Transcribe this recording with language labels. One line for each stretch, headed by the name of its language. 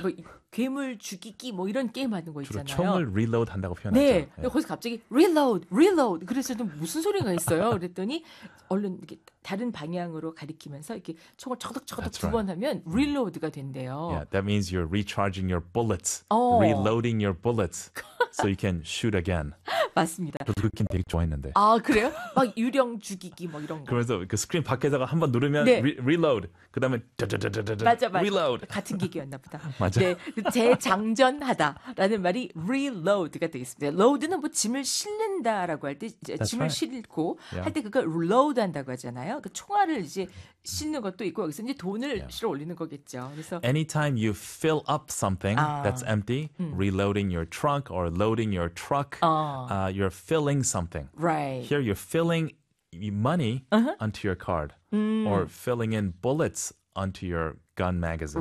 Korean: 그 뭐 괴물 죽이기 뭐 이런 게임 하는 거 있잖아요. 총을 reload 한다고 표현하죠. 네. 예. 거기서 갑자기 reload, reload. 그랬을 때 무슨 소리가 있어요? 그랬더니 얼른 이렇게 다른 방향으로 가리키면서 이렇게 총을 척덕척덕 두 번 하면 reload가 된대요.
English: Yeah, that means you're recharging your bullets, reloading your bullets. So you can shoot again.
Korean: 맞습니다. 저도 그 게임 되게 좋아했는데. 아, 그래요? 막 유령 죽이기 뭐 이런 거. 그래서 그 스크린 밖에다가 한번 누르면 네. reload. 그다음에 다다다다다. 맞아, 맞아. reload. 같은 기기였나 보다. 맞아. 네. 재장전하다라는 말이 reload가 되겠습니다. load는 뭐 짐을 실는다라고 할 때 짐을
English: right.
Korean: 실고 할 때 그걸 load 한다고 하잖아요. 그 총알을 이제 싣는 것도 있고 여기서 이제 돈을 실어 올리는 거겠죠. 그래서
English: anytime you fill up something that's empty, reloading your trunk or loading your truck, you're filling something. Right. Here you're filling money onto your card or filling in bullets onto your gun magazine.